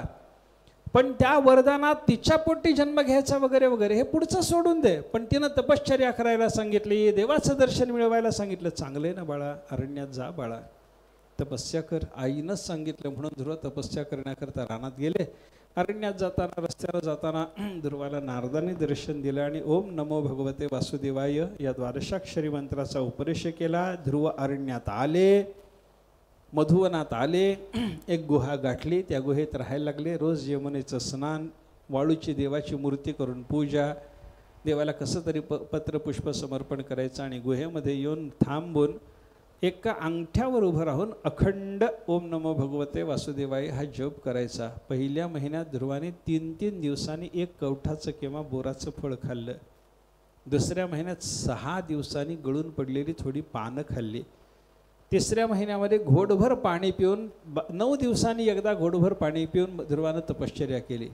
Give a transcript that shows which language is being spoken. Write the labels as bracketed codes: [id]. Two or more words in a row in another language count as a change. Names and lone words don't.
[mr] पण त्या वरदानात तिच्या पोटी जन्म घ्यायचा वगैरे वगैरे हे पुढचं सोडून दे. पण तिनं तपश्चर्या करायला सांगितली, देवाचं दर्शन मिळवायला सांगितलं. चांगलं आहे ना बाळा. अरण्यात जा बाळा, तपस्या कर. आईनंच सांगितलं म्हणून ध्रुव तपस्या करण्याकरता रानात गेले. अरण्यात जाताना रस्त्याला जाताना ध्रुवाला नारदाने दर्शन दिलं आणि [sa] ओम नमो भगवते वासुदेवाय [mr] या द्वादशाक्षरी मंत्राचा उपदेश केला. ध्रुव अरण्यात आले, मधुवनात आले. एक गुहा गाठली. त्या गुहेत राहायला लागले. रोज यमुनेचं स्नान, वाळूची देवाची मूर्ती करून पूजा, देवाला कसं तरी पत्रपुष्प समर्पण करायचं आणि गुहेमध्ये येऊन थांबून एका अंगठ्यावर उभं राहून अखंड [sa] ओम नमो भगवते वासुदेवाय [mr] हा जप करायचा. पहिल्या महिन्यात ध्रुवाने 3-3 दिवसांनी 1 कवठाचं किंवा बोराचं फळ खाल्लं. दुसऱ्या महिन्यात 6 दिवसांनी गळून पडलेली थोडी पानं खाल्ली. तिसऱ्या महिन्यामध्ये घोडभर पाणी पिऊन 9 दिवसांनी एकदा घोडभर पाणी पिऊन ध्रुवानं तपश्चर्या केली.